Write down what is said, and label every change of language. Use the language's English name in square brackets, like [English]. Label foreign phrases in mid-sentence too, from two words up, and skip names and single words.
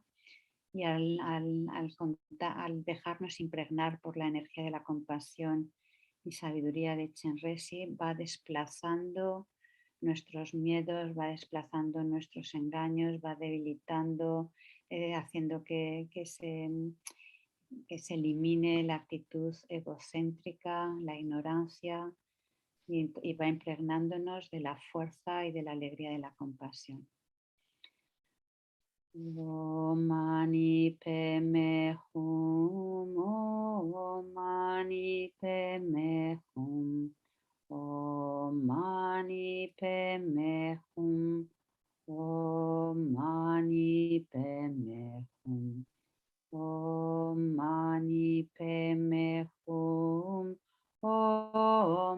[Spanish] Y al dejarnos impregnar por la energía de la compasión y sabiduría de Chenrezig, va desplazando nuestros miedos, va desplazando nuestros engaños, va debilitando, haciendo que se elimine la actitud egocéntrica, la ignorancia, y va impregnándonos de la fuerza y de la alegría de la compasión. [Sanskrit] Om Mani Padme Hum, Om Mani Padme Hum, Om Mani Padme Hum, Om Mani Padme Hum, Om Mani Padme Hum, Om